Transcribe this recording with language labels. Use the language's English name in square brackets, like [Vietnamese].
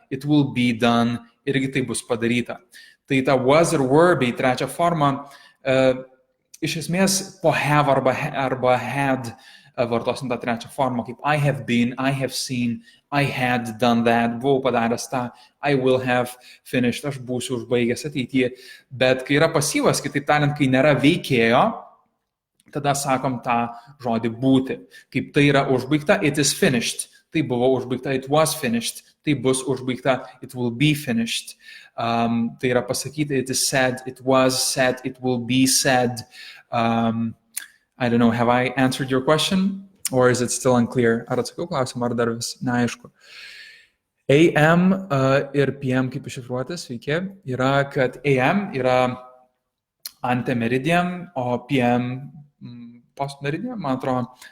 [English] It will be done, [Lithuanian] irgi tai bus padaryta. Tai ta was ir were bei trečia forma, iš esmės po have arba had vartosim tą trečią formą, kaip [English] I have been, I have seen, I had done that, [Lithuanian] buvau padaręs tą, [English] I will have finished, [Lithuanian] aš būsiu užbaigęs ateityje. Bet kai yra pasyvas, kitaip tariant, kai nėra veikėjo, tada sakom tą žodį būti. Kaip tai yra užbaigta, [English] it is finished. [Lithuanian] Tai buvo užbaigta, [English] it was finished. [Lithuanian] Tai bus užbaigta, [English] it will be finished. [Lithuanian] Tai yra pasakyti, [English] it is said, it was said, it will be said. I don't know, have I answered your question? Or is it still unclear? [Lithuanian] Ar atsakiau klausimą, ar dar vis neaišku? AM ir PM kaip iššifruoti, sveiki, yra, kad AM yra antemeridian, o PM postmeridian, man atrodo.